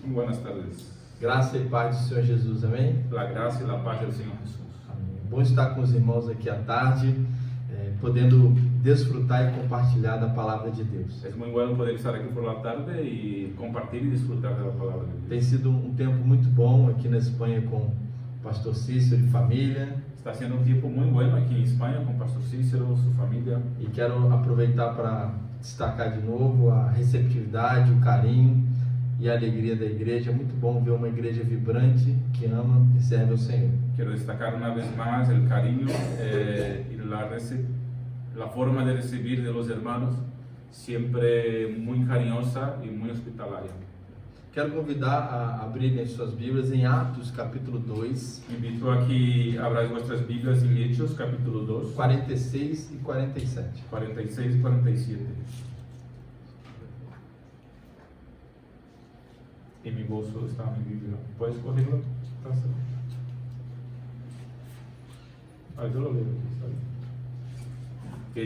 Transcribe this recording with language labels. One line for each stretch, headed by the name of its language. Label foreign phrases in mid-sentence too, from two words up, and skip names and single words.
Spanish: Muy buenas tardes.
Portuguese: Graça e paz do Senhor Jesus, amém?
Spanish: La gracia y la paz del Señor Jesús.
Portuguese: Amém. Bom estar com os irmãos aqui à tarde, podendo desfrutar e compartilhar da palavra de Deus.
Spanish: Es muy bueno poder estar aquí por la tarde y compartir y disfrutar de la palabra de Dios.
Portuguese: Tem sido um tempo muito bom aqui na Espanha com o pastor Cícero e família,
Spanish: Está siendo un tiempo muy bueno aquí en España con Pastor Cícero, su familia.
Portuguese: e quero aproveitar para destacar de novo a receptividade, o carinho e a alegria da igreja. É muito bom ver uma igreja vibrante que ama e serve ao Senhor.
Spanish: Quiero destacar una vez más el cariño y la forma de recibir de los hermanos, siempre muy cariñosa y muy hospitalaria.
Portuguese: Quero convidar a abrirem suas Bíblias em Atos capítulo 2,
Spanish: Invito a que abráis vuestras Biblias en Hechos capítulo 2,
Portuguese: 46 e 47.
Spanish: 46 y 47. En mi bolso está mi Biblia. ¿Puedes cogerlo? Yo lo leo aquí, está bien.